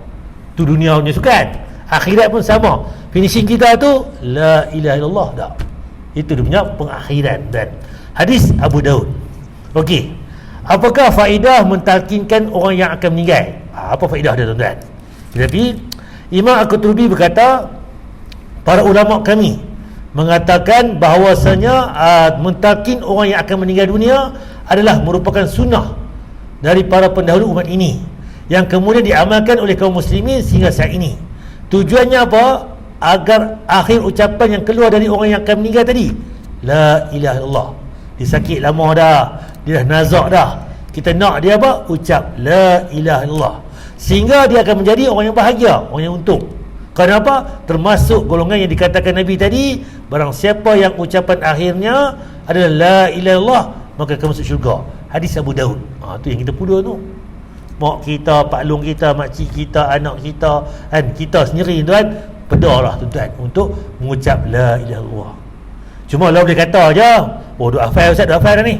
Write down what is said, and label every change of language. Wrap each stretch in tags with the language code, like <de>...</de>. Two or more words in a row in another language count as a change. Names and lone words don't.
<ms>Tu dunia punya sukan. Akhirat pun sama. Finishing kita tu</ms> <ar>لا إله إلا الله</ar> <ms>dah. Itu dia punya pengakhiran. Dan hadis Abu Daud. Okey. Apakah faedah mentalkinkan orang yang akan meninggal? Apa faedah dia tuan-tuan? Tetapi Imam Al-Qurtubi berkata, para ulama kami mengatakan bahawasanya mentalkin orang yang akan meninggal dunia adalah merupakan sunnah dari para pendahulu umat ini yang kemudian diamalkan oleh kaum muslimin sehingga saat ini. Tujuannya apa? Agar akhir ucapan yang keluar dari orang yang akan meninggal tadi</ms> <ar>لا إله إلا الله.</ar> <ms>Dia sakit lama dah, dia dah nazak dah, kita nak dia apa?</ms> <ar>Ucap لا إله إلا الله,</ar> <ms>sehingga dia akan menjadi orang yang bahagia, orang yang untung. Kenapa? Termasuk golongan yang dikatakan Nabi tadi, barang siapa yang ucapan akhirnya adalah</ms> <ar>لا إله إلا الله,</ar> <ms>maka akan masuk syurga. Hadis Abu Daud. Tu yang kita pula tu. Mak kita, pak long kita, makcik kita, anak kita, kan, kita sendiri tuan, pedahlah tuan untuk mengucap</ms> <ar>لا إله إلا الله.</ar> <ms>Cuma lah boleh kata je, oh duk hafal ustaz, duk hafal dah ni.</ms>